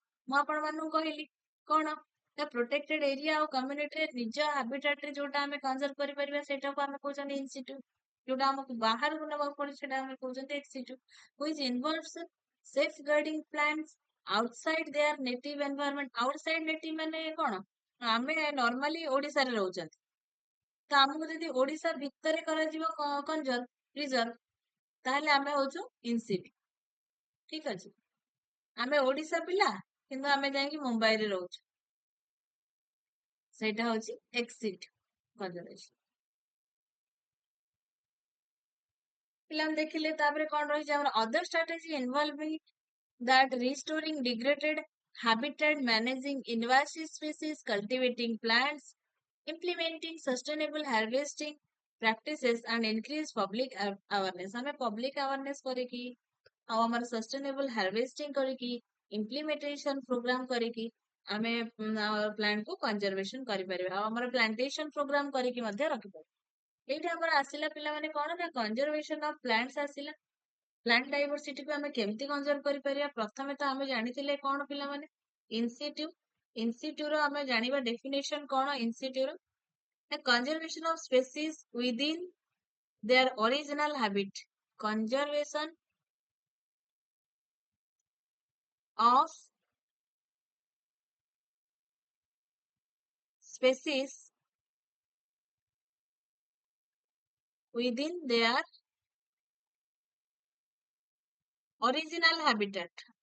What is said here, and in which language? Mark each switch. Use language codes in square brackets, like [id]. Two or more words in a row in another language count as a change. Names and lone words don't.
[or] ମୁଁ ଆପଣ ମାନଙ୍କୁ କହିଲି କଣ ନା [en] protected area [or] ଆଉ community ରେ ନିଜ habitat ରେ ଯୋଉଟା ଆମେ conserve କରିପାରିବା ସେଇଟାକୁ ଆମେ କହୁଛନ୍ତି [la] in situ. [or] ଯୋଉଟା ଆମକୁ ବାହାରକୁ ନେବାକୁ ପଡୁଛି ସେଟା ଆମେ କହୁଛନ୍ତି [la] ex situ, [en] which involves safeguarding plants outside their native environment. Outside native [or] ମାନେ କଣ? ଆମେ ନର୍ମାଲି ଓଡିଶାରେ ରହୁଛନ୍ତି, ତ ଆମକୁ ଯଦି ଓଡିଶା ଭିତରେ କରାଯିବ [en] conserve preserve [or] ତାହେଲେ ଆମେ ହଉଛୁ ଇନସିଟ୍। ଠିକ ଅଛି, ଆମେ ଓଡିଶା ପିଲା କିନ୍ତୁ ଆମେ ଯାଇକି ମୁମ୍ବାଇରେ ରହୁଛୁ, ସେଇଟା ହଉଛି [en] ex situ conservation. [or] ପିଲାମାନେ ଦେଖିଲେ ତାପରେ କଣ ରହିଛି ଆମର [en] other strategy involving that restoring degraded habitat, managing invasive species, cultivating plants, implementing sustainable harvesting practices and increase public awareness. [or] हमें [en] public awareness [or] କରିକି ଆଉ ଆମର [en] sustainable harvesting [or] କରିକି [en] implementation program [or] କରିକି ଆମେ ପ୍ଲାଣ୍ଟ କୁ conservation କରିପାରିବା ଆଉ ଆମର [en] plantation program [or] କରିକି ମଧ୍ୟ ରଖିପାରିବା। ଏଇଠି ଆମର ଆସିଲା ପିଲାମାନେ କଣ ନା [en] conservation of plants [or] ଆସିଲା। [en] plant diversity [or] କୁ ଆମେ କେମିତି କନଜର୍ଭ କରିପାରିବା? ପ୍ରଥମେ ତ ଆମେ ଜାଣିଥିଲେ କଣ ପିଲାମାନେ ଇନସିଟ୍ୟୁ। ଇନସିଟ୍ୟୁ ର ଆମେ ଜାଣିବା ଡେଫିନେସନ କଣ ଇନସିଟ୍ୟୁ ର? [en] conservation of species within their original habit. conservation of species within their original habitat.